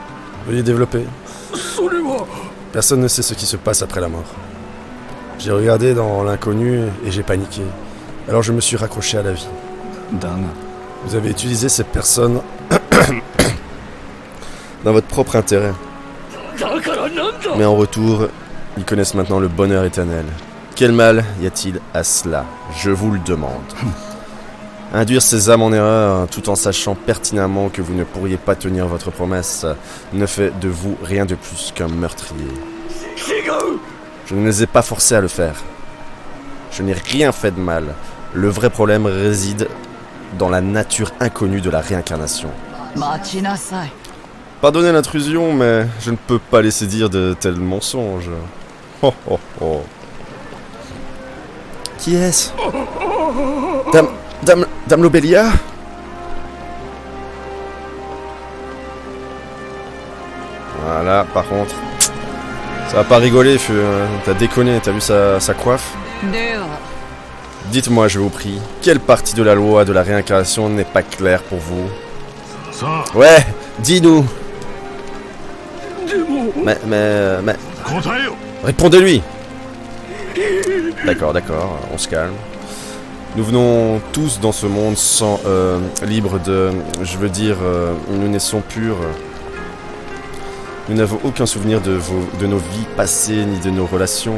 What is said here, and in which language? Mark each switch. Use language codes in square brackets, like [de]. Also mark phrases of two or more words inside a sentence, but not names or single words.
[fr] Veuillez développer. [ja] それは [fr] Personne ne sait ce qui se passe après la mort. J'ai regardé dans l'inconnu et j'ai paniqué. Alors je me suis raccroché à la vie. [ja] だが [fr] Vous avez utilisé ces personnes dans votre propre intérêt. [ja] だからなんだ [fr] Mais en retour, ils connaissent maintenant le bonheur éternel. Quel mal y a-t-il à cela? Je vous le demande. Induire ces âmes en erreur, tout en sachant pertinemment que vous ne pourriez pas tenir votre promesse, ne fait de vous rien de plus qu'un meurtrier. Je ne les ai pas forcés à le faire. Je n'ai rien fait de mal. Le vrai problème réside dans la nature inconnue de la réincarnation. [ja] 待ちなさい。 [fr] Pardonnez l'intrusion, mais je ne peux pas laisser dire de tels mensonges. Oh oh oh. Qui est-ce? Dame Lobelia? Voilà, par contre, ça va pas rigoler, t'as déconné, t'as vu sa coiffe? [ja] では [fr] Dites-moi, je vous prie, quelle partie de la loi de la réincarnation n'est pas claire pour vous? [ja] さあ [fr] Ouais, dis-nous. [ja] でも [fr] Mais, [ja] 答えよ [fr] répondez-lui. D'accord, on se calme. Nous venons tous dans ce monde sans libre de... Je veux dire, nous naissons purs. Nous n'avons aucun souvenir de nos vies passées ni de nos relations.